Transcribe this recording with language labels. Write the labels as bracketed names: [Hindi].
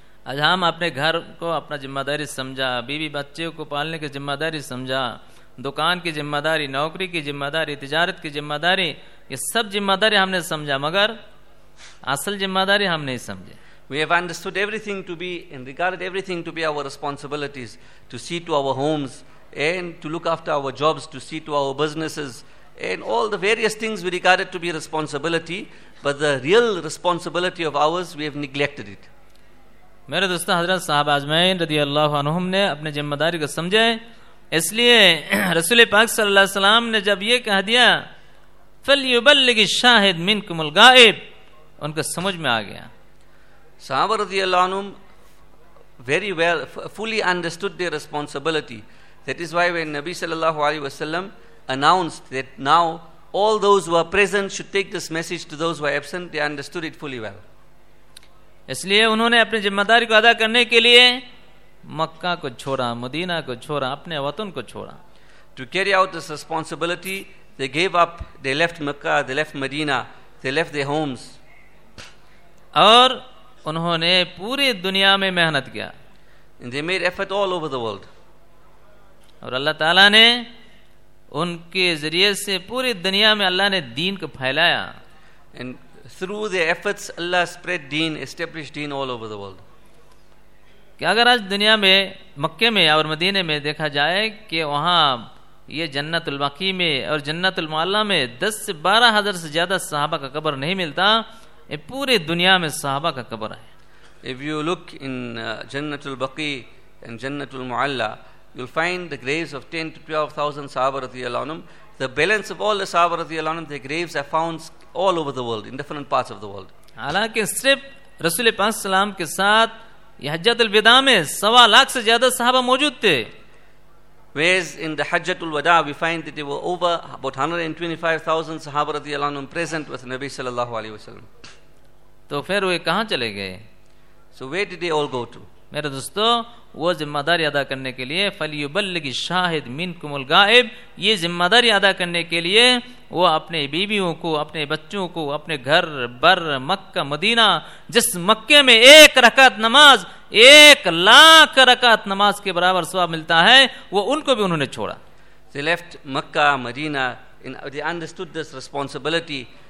[Urdu] آج ہم اپنے گھر کو اپنا ذمہ داری سمجھا, بیوی بچے کو پالنے کی ذمہ داری سمجھا, دکان کی ذمہ داری, نوکری کی ذمہ داری, تجارت کی ذمہ داری, یہ سب ذمہ داری ہم نے سمجھا, مگر اصل ذمہ داری ہم نہیں سمجھے. [English] We have understood everything to be and regarded everything to be our responsibilities, to see to our homes and to look after our jobs, to see to our businesses and all the various things we regarded to be responsibility, but the real responsibility of ours we have neglected it. [Urdu] میرے دوستو, حضرت صاحب اجمعین رضی اللہ عنہم نے اپنے ذمہ داری کو سمجھے, اس لیے رسول پاک صلی اللہ علیہ وسلم نے جب یہ کہہ دیا [Arabic] فَلْيُبَلِّغِ الشَّاهِدْ مِنْكُمُ الْغَائِبِ, [Urdu] ان کو سمجھ میں آ گیا. [English] صحابہ رضی اللہ عنہم very well fully understood their responsibility. That is why when نبی صلی اللہ علیہ وسلم announced that now all those who are present should take this message to those who are absent, they understood it fully well. [Urdu] اس لیے انہوں نے اپنی ذمہ داری کو ادا کرنے کے لیے مکہ کو چھوڑا, مدینہ کو چھوڑا, اپنے وطن کو چھوڑا. [English] To carry out this responsibility, they gave up, they left Mecca, they left Medina, they left their homes. [Urdu] اور انہوں نے پوری دنیا میں محنت کیا. [English] And they made effort all over the world. [Urdu] اور اللہ تعالیٰ نے ان کے ذریعے سے پوری دنیا میں اللہ نے دین کو پھیلایا. [English] And through their efforts Allah spread deen, established deen all over the world. [Urdu] کہ اگر آج دنیا میں مکے میں اور مدینے میں دیکھا جائے کہ وہاں یہ جنت البقیع میں اور جنت المعلہ میں 10 سے 12 ہزار سے زیادہ صحابہ کا قبر نہیں ملتا, یہ پوری دنیا میں صحابہ کا قبر ہے. [English] If you look in جنت البقیع and جنت المعلہ, you'll find the graves of 10 to 12,000 صحابہ رضی اللہ عنہم. The balance of all the صحابہ رضی اللہ عنہم, their graves are found all over the world, in different parts of the world. [Urdu] حالانکہ صرف رسول پاک صلی اللہ علیہ وسلم کے ساتھ یہ حجت الوداع میں 125,000 سے زیادہ صحابہ موجود تھے. [English] Whereas in the حجت الوداع we find that there were over about 125,000 صحابہ رضی اللہ عنہم present with نبی صلی اللہ علیہ وسلم. [Urdu] تو پھر وہ کہاں چلے گئے؟ [English] So where did they all go to? [Urdu] میرے دوستو, وہ ذمہ داری ادا کرنے کے لیے [Arabic] فَلْيُبَلِّغِ الشَّاهِدِ مِنْكُمُ الْغَائِبِ, [Urdu] یہ ذمہ داری ادا کرنے کے لیے وہ اپنے بیویوں کو, اپنے بچوں کو, اپنے گھر بر مکہ مدینہ, جس مکے میں 1 رکعت نماز 1,00,000 رکعت نماز کے برابر ثواب ملتا ہے, وہ ان کو بھی انہوں نے چھوڑا. [English] They left Mecca Medina, they understood this responsibility